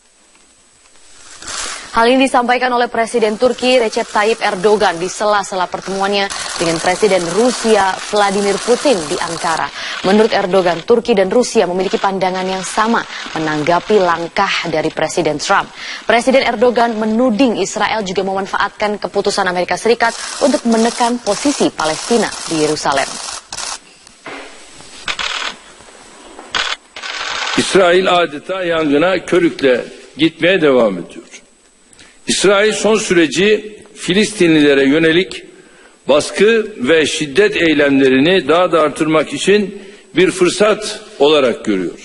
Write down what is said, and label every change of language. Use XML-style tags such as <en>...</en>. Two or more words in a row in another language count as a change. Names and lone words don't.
<id>Hal ini disampaikan oleh Presiden Turki Recep Tayyip Erdogan di sela-sela pertemuannya dengan Presiden Rusia Vladimir Putin di Ankara. Menurut Erdogan, Turki dan Rusia memiliki pandangan yang sama menanggapi langkah dari Presiden Trump. Presiden Erdogan menuding Israel juga memanfaatkan keputusan Amerika Serikat untuk menekan posisi Palestina di Yerusalem.</id> <tr>İsrail adeta yangına körükle gitmeye devam ediyor. İsrail son süreci Filistinlilere yönelik baskı ve şiddet eylemlerini daha da artırmak için bir fırsat olarak görüyor.</tr>